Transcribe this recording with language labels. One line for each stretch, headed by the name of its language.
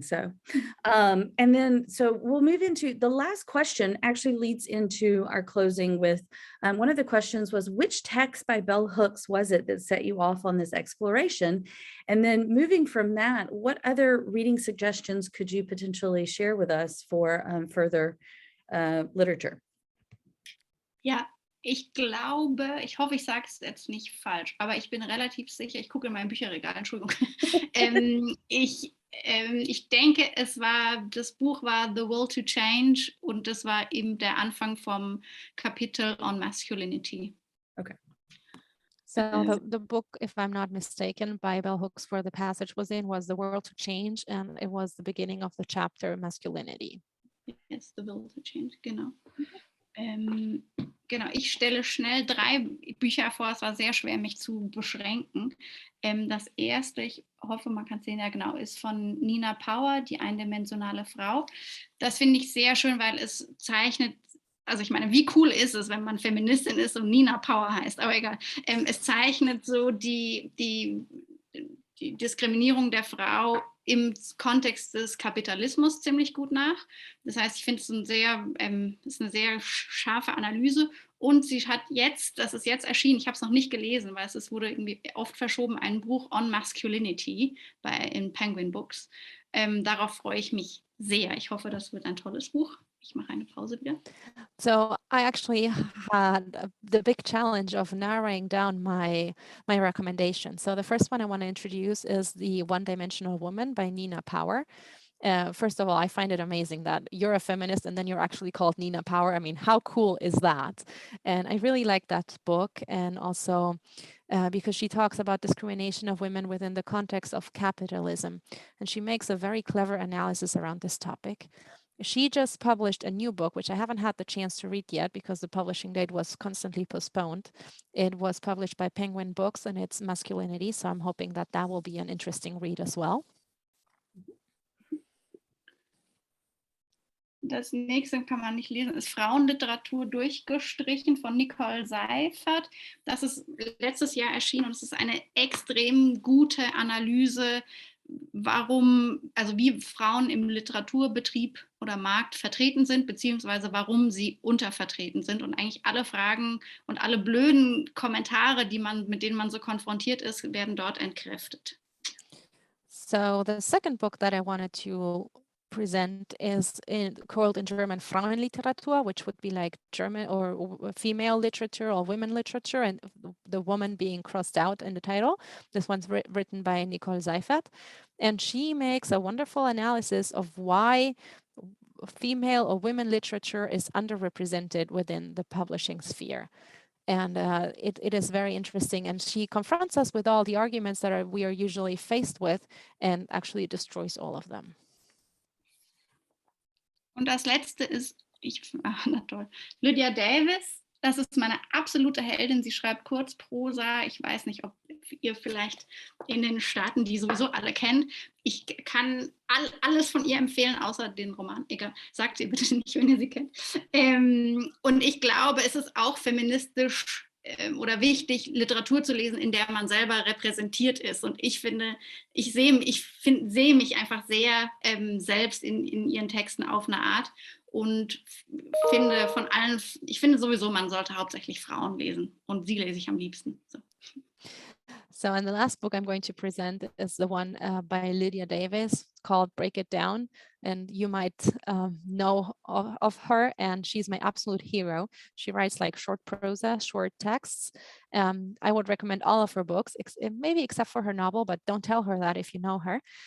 English: So, and then, so we'll move into the last question, actually leads into our closing with, one of the questions was, which text by bell hooks was it that set you off on this exploration? And then moving from that, what other reading suggestions could you potentially share with us for further literature?
German: Ja, Ich glaube, ich hoffe, ich sage es jetzt nicht falsch, aber ich bin relativ sicher, ich gucke in mein Bücherregal, Entschuldigung. Ich denke, das Buch war The Will to Change und das war eben der Anfang vom Kapitel on Masculinity.
English: Okay. So the book, if I'm not mistaken, by bell hooks where the passage was in was The World to Change, and it was the beginning of the chapter Masculinity. Yes, The Will to Change,
German: genau. Genau, ich stelle schnell 3 Bücher vor, es war sehr schwer, mich zu beschränken. Das erste, ich hoffe, man kann es sehen, ja genau, ist von Nina Power, Die eindimensionale Frau. Das finde ich sehr schön, weil es zeichnet, also ich meine, wie cool ist es, wenn man Feministin ist und Nina Power heißt, aber egal. Es zeichnet so die Diskriminierung der Frau im Kontext des Kapitalismus ziemlich gut nach. Das heißt, ich finde es ist eine sehr scharfe Analyse und sie hat jetzt, das ist jetzt erschienen, ich habe es noch nicht gelesen, weil es wurde irgendwie oft verschoben, ein Buch on Masculinity in Penguin Books. Darauf freue ich mich sehr. Ich hoffe, das wird ein tolles Buch. Ich mache eine Pause wieder.
English: So I actually had the big challenge of narrowing down my recommendation. So the first one I want to introduce is The One-Dimensional Woman by Nina Power. First of all, I find it amazing that you're a feminist and then you're actually called Nina Power. I mean, how cool is that? And I really like that book, and also because she talks about discrimination of women within the context of capitalism. And she makes a very clever analysis around this topic. She just published a new book, which I haven't had the chance to read yet because the publishing date was constantly postponed. It was published by Penguin Books and it's Masculinity. So I'm hoping that that will be an interesting read as well.
German: Das nächste kann man nicht lesen, ist Frauenliteratur durchgestrichen von Nicole Seifert. Das ist letztes Jahr erschienen und es ist eine extrem gute Analyse, wie Frauen im Literaturbetrieb oder Markt vertreten sind, beziehungsweise warum sie untervertreten sind. Und eigentlich alle Fragen und alle blöden Kommentare, mit denen man so konfrontiert ist, werden dort entkräftet.
English: So the second book that I wanted to present is called in German Frauenliteratur, which would be like German or female literature or women literature, and the woman being crossed out in the title. This one's written by Nicole Seifert, and she makes a wonderful analysis of why female or women literature is underrepresented within the publishing sphere. And it is very interesting, and she confronts us with all the arguments that we are usually faced with and actually destroys all of them.
German: Und das letzte ist, na toll, Lydia Davis. Das ist meine absolute Heldin. Sie schreibt Kurzprosa. Ich weiß nicht, ob ihr vielleicht in den Staaten die sowieso alle kennt. Ich kann alles von ihr empfehlen, außer den Roman. Egal, sagt ihr bitte nicht, wenn ihr sie kennt. Und ich glaube, es ist auch feministisch oder wichtig, Literatur zu lesen, in der man selber repräsentiert ist. Und ich finde, ich sehe mich einfach sehr selbst in ihren Texten auf eine Art und finde sowieso, man sollte hauptsächlich Frauen lesen. Und sie lese ich am liebsten.
English: So, and the last book I'm going to present is the one by Lydia Davis called Break It Down. And you might know of her, and she's my absolute hero. She writes like short prosa, short texts. I would recommend all of her books, maybe except for her novel, but don't tell her that if you know her.